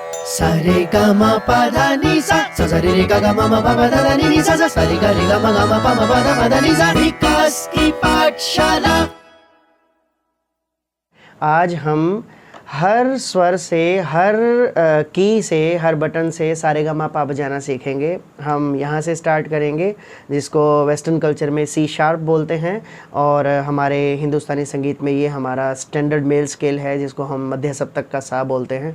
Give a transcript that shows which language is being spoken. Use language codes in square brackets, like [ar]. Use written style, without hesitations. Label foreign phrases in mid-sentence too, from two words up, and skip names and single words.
[hi] सा रे गा मा पा धा नि सा सा सा रे रे गा गा मा मा पा पा धा धा नि नि सा सा सा रे गा मा गा मा पा मा पा धा पा धा नि सा। विकास की पाठशाला। आज हम हर स्वर से, हर की से, हर बटन से सारेगामा पा बजाना सीखेंगे। हम यहाँ से स्टार्ट करेंगे, जिसको [en] western culture [hi] में [en] C sharp [hi] बोलते हैं, और हमारे हिंदुस्तानी संगीत में ये हमारा [en] standard male scale [hi] है, जिसको हम मध्य सप्तक का सा बोलते हैं।